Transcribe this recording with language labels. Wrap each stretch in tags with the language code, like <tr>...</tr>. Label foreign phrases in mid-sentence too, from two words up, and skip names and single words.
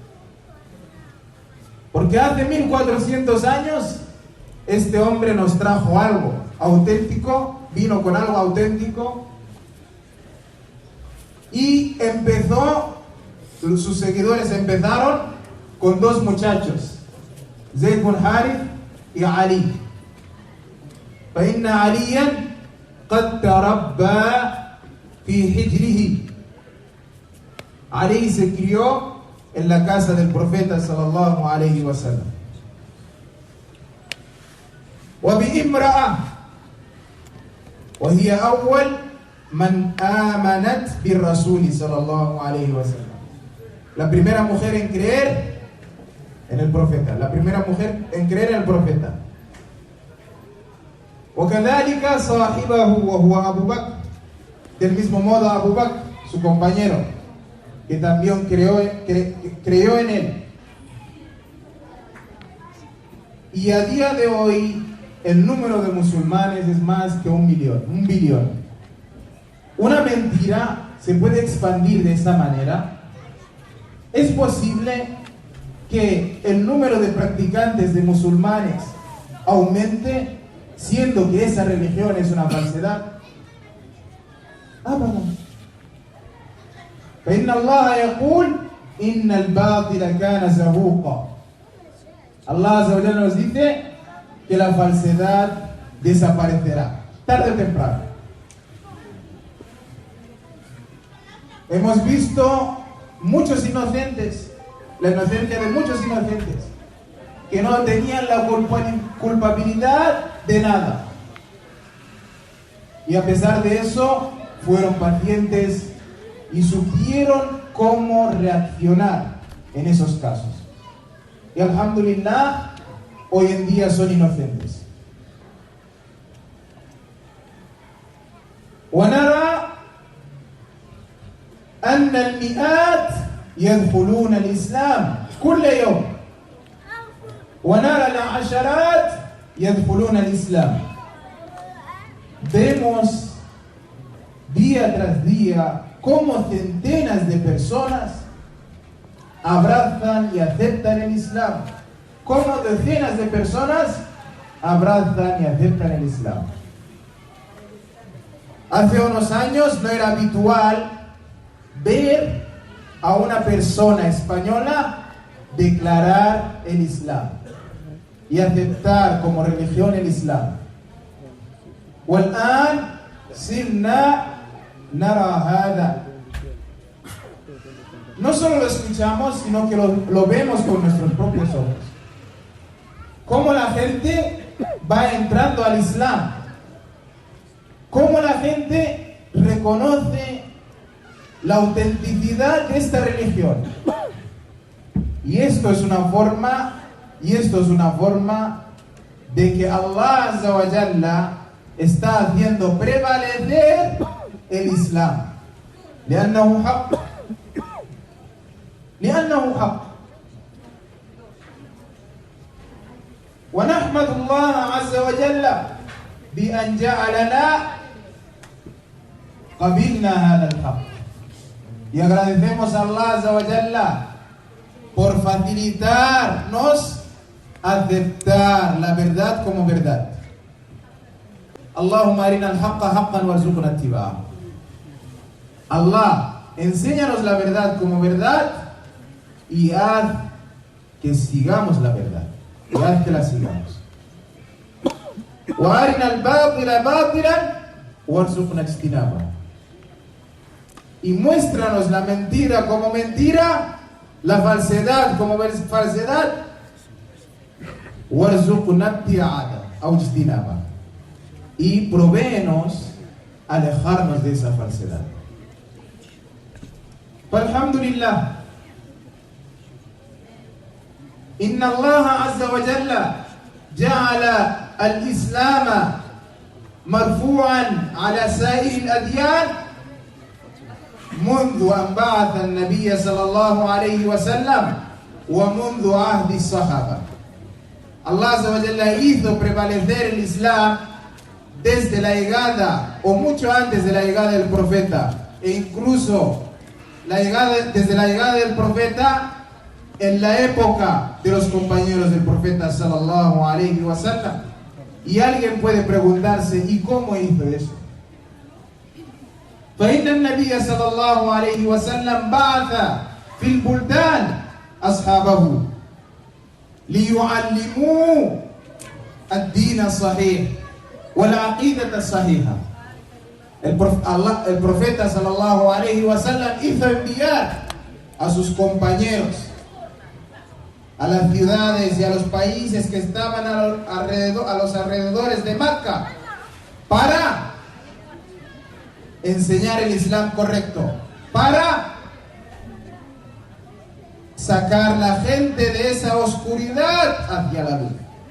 <es>Porque hace 1400 años este hombre nos trajo algo auténtico, vino con algo auténtico y sus seguidores empezaron con dos muchachos, Zayd bin Harith y Ali.</es> <ar>فإن عليا قد تربى في حجره.</ar> <es>Ali se crió en la casa del profeta</es> <ar>صلى الله عليه وسلم. وبامرأة وهي أول من آمنت بالرسول صلى الله عليه وسلم.</ar> <es>La primera mujer en creer en el profeta, la primera mujer en creer en el profeta.</es> <ar>وكذلك صاحبه وهو أبو بكر.</ar> <es>Del mismo modo Abu Bakr, su compañero, que también creyó en él. Y a día de hoy el número de musulmanes es más que 1 billón. Una mentira se puede expandir de esta manera. Es posible que el número de practicantes de musulmanes aumente, siendo que esa religión es una falsedad.</es> <ar>أبدا. فإن الله يقول إن الباطل كان زهوقا. الله عز وجل</ar> <es>nos dice que la falsedad desaparecerá tarde o temprano. Hemos visto muchos inocentes, la inocencia de muchos inocentes que no tenían la culpabilidad de nada, y a pesar de eso fueron pacientes y supieron cómo reaccionar en esos casos. Y alhamdulillah, hoy en día son inocentes.</es> <ar>ونرى أن المئات يدخلون الإسلام كل يوم ونرى العشرات يدخلون الإسلام.</ar> <es>Vemos día tras día cómo centenas de personas abrazan y aceptan el Islam, cómo decenas de personas abrazan y aceptan el Islam. Hace unos años no era habitual ver a una persona española declarar el Islam y aceptar como religión el Islam.</es> <ar>والآن صرنا نرى هذا.</ar> <es>no solo lo escuchamos, sino que lo vemos con nuestros propios ojos. Cómo la gente va entrando al Islam. Cómo la gente reconoce la autenticidad de esta religión. Y esto es una forma de que</es> <ar>الله عز وجل</ar> <es>está haciendo prevalecer el Islam.</es> <ar>لأنه حق. ونحمد الله عز وجل بأن جعلنا قبلنا هذا الحق.</ar> <es>Y agradecemos a</es> <ar>الله عز وجل</ar> <es>por facilitarnos aceptar la verdad como verdad.</es> <ar>اللهم أرنا الحق حقا وارزقنا اتباعه.</ar> <es>Allah, enséñanos la verdad como verdad y haz que sigamos la verdad. Y haz que la sigamos.</es> <ar>وأرنا الباطل باطلا وارزقنا اجتنابه.</ar> <es>Y muéstranos la mentira como mentira, la falsedad como falsedad.</es> <ar>وارزقنا اجتنابه.</ar> <es>Y provéenos alejarnos de esa falsedad.</es> <ar>الحمد لله. إن الله عز وجل جعل الإسلام مرفوعا على سائر الأديان منذ أن بعث النبي صلى الله عليه وسلم ومنذ عهد الصحابة. الله عز وجل</ar> <es>hizo prevalecer el Islam desde la llegada o mucho antes de la llegada del profeta, e incluso desde la llegada del profeta en la época de los compañeros del profeta</es> <ar>صلى الله عليه وسلم.</ar> <es>Y alguien puede preguntarse, ¿y cómo hizo eso?</es> <ar>فإن النبي صلى الله عليه وسلم بعث في البلدان أصحابه ليعلموا الدين الصحيح والعقيدة الصحيحة.</ar> <es>El profeta</es> <ar>صلى الله عليه وسلم</ar> <es>hizo enviar a sus compañeros a las ciudades y a los países que estaban a los alrededores de Mecca para enseñar el Islam correcto, para sacar la gente de esa oscuridad hacia la luz.</es>